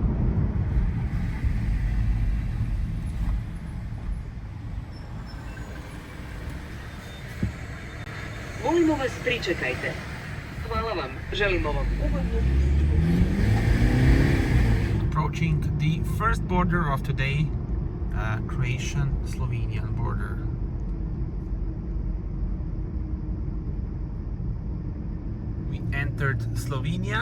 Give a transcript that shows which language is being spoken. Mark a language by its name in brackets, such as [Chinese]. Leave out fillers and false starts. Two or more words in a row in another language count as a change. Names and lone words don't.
[Croatian] Molimo vas, pričekajte. Hvala vam, želimo vam ugodnu. [English] Approaching the first border of today, Croatian-Slovenian border. We entered Slovenia.